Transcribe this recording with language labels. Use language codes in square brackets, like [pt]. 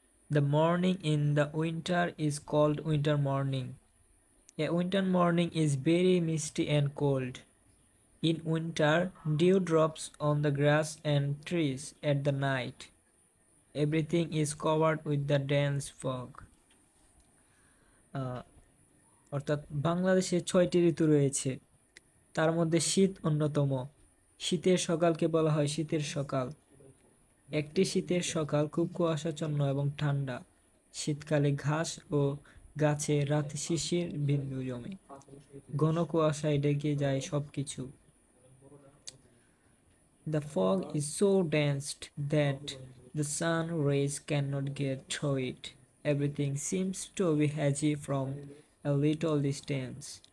[en] The morning in the winter is called winter morning. A winter morning is very misty and cold. In winter, dew drops on the grass and trees at the night. Everything is covered with the dense fog. [bn] অর্থাৎ বাংলাদেশে 6টি ঋতু রয়েছে, তার মধ্যে শীত অন্যতম। শীতের সকালকে বলা হয় শীতের সকাল। একটি শীতের সকাল খুব কুয়াশাচ্ছন্ন এবং ঠান্ডা। শীতকালে ঘাস ও গাছে রাতে শিশির বিন্দু জমে, ঘন কুয়াশায় ঢেকে যায় সবকিছু। [en] The fog is so dense that the sun rays cannot get through it. Everything seems to be hazy from a little distance.